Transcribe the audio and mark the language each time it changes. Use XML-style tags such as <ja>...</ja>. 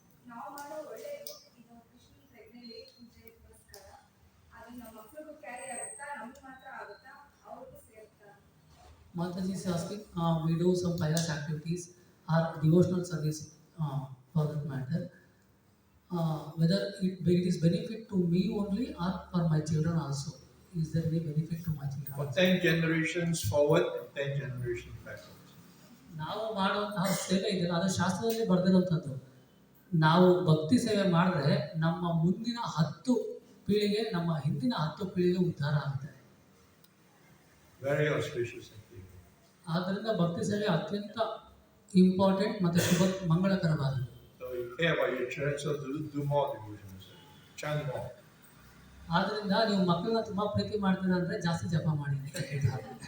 <kn>ನಾವು ಮಾಡೋ ಒಳ್ಳೆಯದು ಇದು ಕೃಷ್ಣ ಪ್ರಜ್ಞೆಯಲ್ಲಿ ಪೂಜೆಗೋಸ್ಕರ ಅದು ನಮ್ಮ ಮಕ್ಕಳಿಗೂ ಕ್ಯಾರಿ ಆಗುತ್ತಾ, ನಮ್ಗೆ ಮಾತ್ರ ಆಗುತ್ತಾ, ಅವ್ರಿಗೂ ಸೇರುತ್ತಾ?</kn> <en>Mataji is asking, we do some pious activities or devotional service for that matter. Whether it is benefit to me only or for my children also. Is there any benefit to my children? For 10 generations forward and 10 generations backwards.</en> <kn>ನಾವು ಮಾಡುವಂತಹ ಸೇವೆ ಇದೆಯಲ್ಲ ಅದು ಶಾಸ್ತ್ರದಲ್ಲಿ ಬರೆದಿರುವಂಥದ್ದು. ನಾವು ಭಕ್ತಿ ಸೇವೆ ಮಾಡಿದ್ರೆ ನಮ್ಮ ಮುಂದಿನ 10 ಪೀಳಿಗೆ, ನಮ್ಮ ಹಿಂದಿನ 10 ಪೀಳಿಗೆ ಉದ್ಧಾರ ಆಗುತ್ತೆ.</kn> <en>Very auspicious activity.</en> <kn>ಆದ್ದರಿಂದ ಭಕ್ತಿ ಸೇವೆ ಅತ್ಯಂತ ಇಂಪಾರ್ಟೆಂಟ್ ಮತ್ತು ಮಂಗಳಕರವಾದದ್ದು.</kn> <en>So you care about your children, so do more devotions, chant more.</en> <kn>ಆದ್ದರಿಂದ ನೀವು ಮಕ್ಕಳನ್ನ ತುಂಬಾ ಪ್ರೀತಿ ಮಾಡ್ತೀರಾ ಅಂದ್ರೆ ಜಾಸ್ತಿ ಜಪ ಮಾಡಿ ಅಂತ ಹೇಳ್ತಾರೆ.</kn>